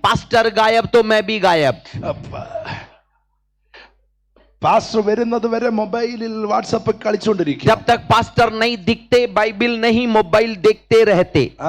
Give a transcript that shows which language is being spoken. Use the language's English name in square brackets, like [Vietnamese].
[Hindi] Pastor गायब तो मैं भी गायब. [Malayalam] പാസ്റ്റർ വരുന്നത് വരെ മൊബൈലിൽ വാട്സാപ്പ് കളിച്ചുകൊണ്ടിരിക്കും. [Hindi] जब तक पास्टर नहीं दिखते, बाइबिल नहीं, मोबाइल देखते रहते.